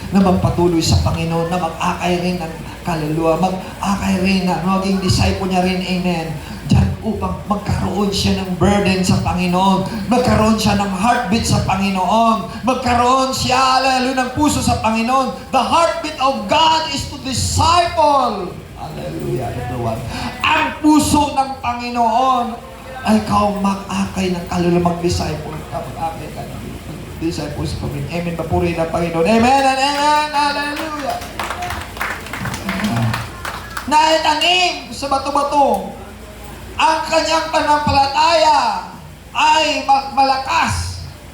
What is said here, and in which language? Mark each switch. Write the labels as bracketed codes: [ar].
[tl] Na magpatuloy sa Panginoon, na mag-akay rin ng kaluluwa, mag-akay rin na maging disciple niya rin, amen. Diyan upang magkaroon siya ng burden sa Panginoon, magkaroon siya ng heartbeat sa Panginoon, magkaroon siya, hallelujah, ng puso sa Panginoon. [en] The heartbeat of God is to disciple. Hallelujah, everyone. [tl] Ang puso ng Panginoon ay ikaw mag-akay ng kaluluwa, mag-disciple ka, mag-akay ka ng disciple sa Panginoon. Amen, papuri ng Panginoon. Amen and amen. Hallelujah. Naitanim sa bato-bato, ang kanyang pananampalataya ay malakas.